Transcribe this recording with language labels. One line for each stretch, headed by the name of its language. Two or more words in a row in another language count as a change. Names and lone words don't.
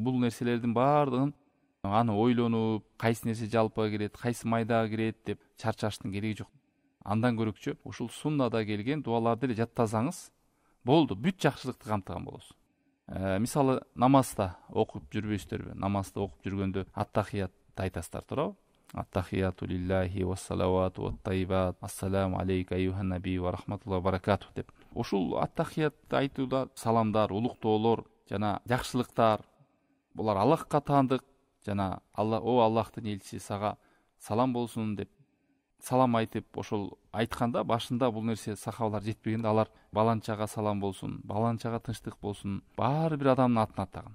Kyrgyz: Бул нерселердин баардыгын аны ойлонуп, кайсы нерсе жалпыга кирет, кайсы майдага кирет деп чарчаштын кереги жок. Андан көрөкчө ушул суннада келген дуаларды эле жаттасаңыз болду, бүт жакшылыкты камтыган болосуз. Мисалы намазда окуп жүрбөйсүздарбы? Намазда окуп жүргөндө аттахиятты айтасыздар, туурабы?
Arabic: التحيات لله والصلوات والطيبات، السلام عليك أيها النبي ورحمة الله وبركاته деп.
Kyrgyz: Ушул аттахиятты айтууда саламдар, улуктоолор жана жакшылыктар, булар Аллахка таандык, жана о Аллахтын элчиси сага салам болсун деп салам айтып, ошол айтканда башында бул нерсе сахабалар жетпегенде алар баланчага салам болсун, баланчага тынчтык болсун, баары бир адамдын атын аттаган.